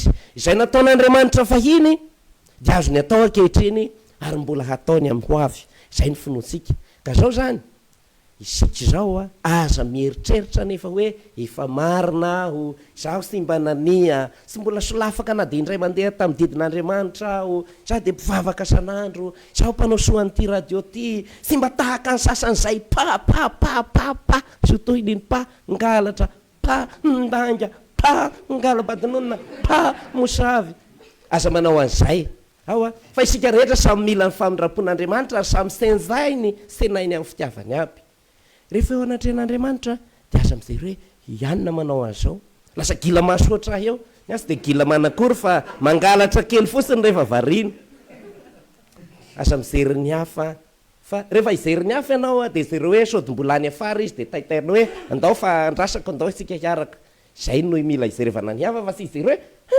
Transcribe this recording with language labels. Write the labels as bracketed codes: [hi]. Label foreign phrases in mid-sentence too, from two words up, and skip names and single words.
[mg] izy izay nataon'Andriamanitra fahiny de azo ny atao ankehitriny ary mbola hataony amin'ny ho avy zay ny finoantsika ka zao zany isika zao a aza mieritreritra nefa hoe efa marina aho zaho sy mba nania sy mbola solafaka na de indray mandeha tamin'ny didin'Andriamanitra aho za de mpivavaka san'andro zaho mpanao soan'ity radio ty sy mba tahaka ny sasan'izay pa sotohininy pa ngalatra pa ndanga pa ngalabadinonina pa mosavy aza manao an'izay ao fa isika rehetra samy mila ny famindrapon'andriamanitra ary samy senzainy senainy amin'ny fitiavany aby rehefa eo anatren'andriamanitra dia aza amizay hoe ianina manao an'izao lasa gila masoatra eo ny asy dia gila manakory fa mangalatra kely fosiny rehefa varina aza mijery ny hafa fa rehefa ijery ny hafa ianao dia zereo hoe sodimbolany afara izy dia taitaina hoe andao fa andrasako andao isika hiaraka zay no mila izerevana ny hafa fa sy ijery hoe